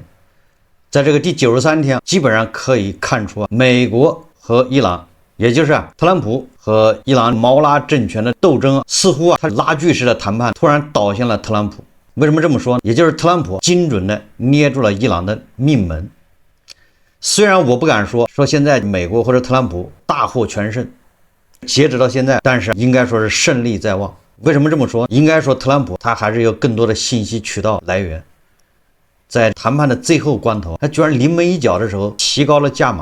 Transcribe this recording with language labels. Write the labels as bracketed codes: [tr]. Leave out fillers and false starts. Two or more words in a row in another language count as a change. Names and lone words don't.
[zh] 在這個第93天，基本上可以看出美國和伊朗，也就是特朗普和伊朗毛拉政權的鬥爭，似乎他拉鋸式的談判突然倒向了特朗普。為什麼這麼說呢？也就是特朗普精準的捏住了伊朗的命門。雖然我不敢說現在美國或者特朗普大獲全勝，截止到現在，但是應該說是勝利在望。為什麼這麼說？應該說特朗普他還是有更多的信息渠道來源。在談判的最後關頭，他居然臨門一腳的時候提高了價碼。